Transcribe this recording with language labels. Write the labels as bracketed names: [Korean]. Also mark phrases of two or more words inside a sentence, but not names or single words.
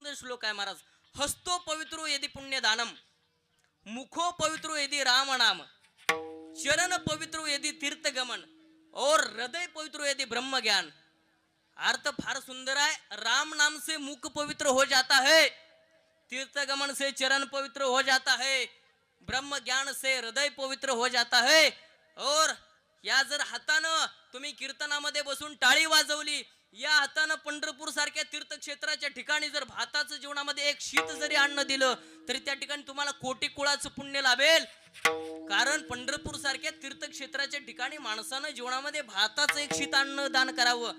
[Marathi] शेवटचा श्लोक आहे महाराज. [Sanskrit] हस्तो पवित्रो यदि पुण्यदानम, मुखो पवित्रो यदि राम नाम, चरण पवित्रो यदि तीर्थगमन और हृदय पवित्रो यदि ब्रह्म ज्ञान. [Hindi] अर्थ फार सुंदर है. राम नाम से मुख पवित्र हो जाता है, तीर्थगमन से चरण पवित्र हो जाता है, ब्रह्म ज्ञान से हृदय पवित्र हो जाता है. [Marathi] और या जर हातानं तुम्ही कीर्तनामध्ये बसून टाळी वाजवली, या हातानं पंढरपूर सारख्या तीर्थक्षेत्राच्या ठिकाणी जर भाताचं जीवनामध्ये एक शीत जरी अन्न दिलं तरी त्या ठिकाणी तुम्हाला कोटी कुळाचं पुण्य लाभेल. कारण पंढरपूर सारख्या तीर्थक्षेत्राच्या ठिकाणी माणसानं जीवनामध्ये भाताचं एक शीत अन्न दान करावं.